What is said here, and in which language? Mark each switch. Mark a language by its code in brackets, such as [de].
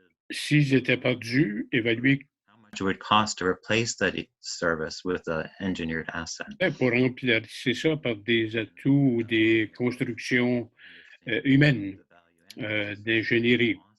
[fr] S'ils étaient perdus, évaluer [en] it would cost to replace that service with an engineered asset. [fr] pour remplacer ça par des atouts ou des constructions humaines d'ingénierie.